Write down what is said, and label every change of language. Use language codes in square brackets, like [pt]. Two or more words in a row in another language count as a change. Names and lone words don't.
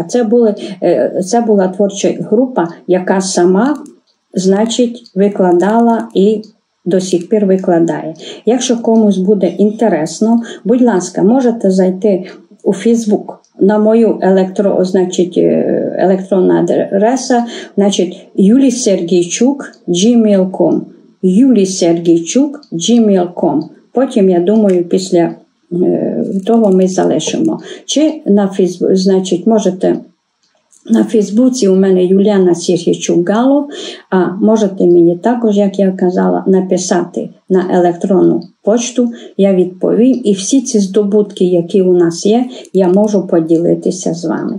[uk] Це була творча група, яка сама, значить, викладала і до сих пір викладає. Якщо комусь буде інтересно, будь ласка, можете зайти у Facebook на мою електронна адреса, значить, yulisergeychuk@gmail.com. yulisergeychuk@gmail.com. Потім, я думаю, після того ми залишимо. Чи на Facebook, значить, можете на Фейсбуці у мене Юліана Сергійчук-Галов, а можете мені також, як я казала, написати на електронну почту, я відповім, і всі ці здобутки, які у нас є, я можу поділитися з вами.